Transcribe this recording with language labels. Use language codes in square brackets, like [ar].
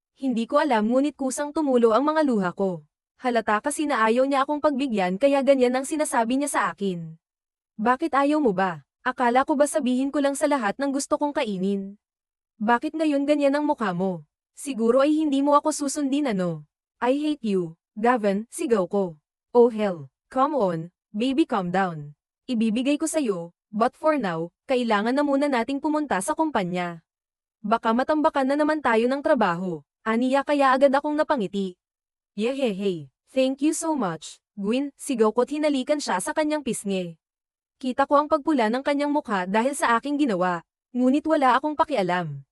[tl] Hindi ko alam ngunit kusang tumulo ang mga luha ko. Halata kasi na ayaw niya akong pagbigyan kaya ganyan ang sinasabi niya sa akin. Bakit ayaw mo ba? Akala ko ba sabihin ko lang sa lahat ng gusto kong kainin? Bakit ngayon ganyan ang mukha mo? Siguro ay hindi mo ako susundin ano? [en] I hate you, Gavin, [tl] sigaw ko. [en] Oh hell, come on, baby calm down. [tl] Ibibigay ko sa'yo, [en] but for now, [tl] kailangan na muna nating pumunta sa kumpanya. Baka matambakan na naman tayo ng trabaho, aniya kaya agad akong napangiti. Yehehey, [en] thank you so much, [tl] Gwyn, sigaw ko't hinalikan siya sa kanyang pisngi. Kita ko ang pagpula ng kanyang mukha dahil sa aking ginawa, ngunit wala akong pakialam.